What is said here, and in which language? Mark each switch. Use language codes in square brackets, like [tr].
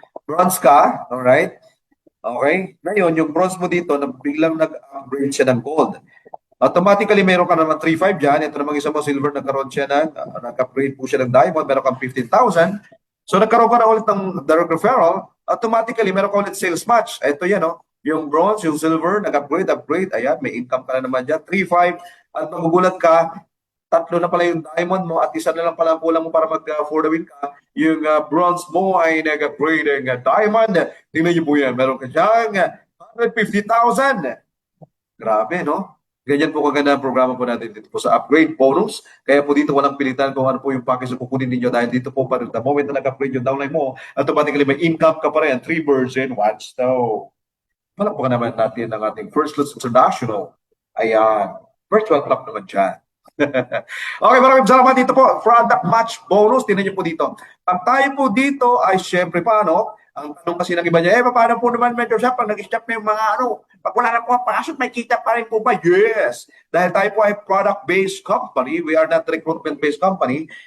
[tl] Bronze ka, alright? Okay? Ngayon, yung bronze mo dito, biglang nag-upgrade siya ng gold. Automatically, meron ka naman 3,500 dyan. Ito naman isa mo, silver, nagkaroon siya ng, nag-upgrade po siya ng diamond, meron kang 15,000. So, nagkaroon ka na ulit ng direct referral, automatically, meron ka ulit sales match. Ito yan, no? Yung bronze, yung silver, upgrade. Ayan, may income ka na naman dyan. 3,500. At magugulat ka, tatlo na pala yung diamond mo at isa na lang pala ang kulang mo para mag-for the win ka. Yung bronze mo ay nag-upgrade ng diamond. Tingnan niyo po yan. Meron ka dyan 150,000. Grabe, no? Ganyan po kaganda ang programa po natin dito po sa upgrade bonus. Kaya po dito walang pilitan kung ano po yung package na kukunin ninyo dahil dito po pa rin the moment na nag-upgrade yung downline mo, automatically may income ka pa rin. [en] 3 birds in 1 stone. [tl] Malakpakan naman natin ang ating First Looks International. Ayan. Virtual club naman dyan. Okay, maraming salamat dito po. Product match bonus. Tingnan niyo po dito. Ang tayo po dito ay syempre paano? Ang tanong kasi ng iba niya, paano po naman mentor siya pag nag-stop na yung mga pag wala na po ang pasok, may kita pa rin po ba? [en] Yes! [tl] Dahil tayo po ay [en] product-based company, we are not recruitment-based company.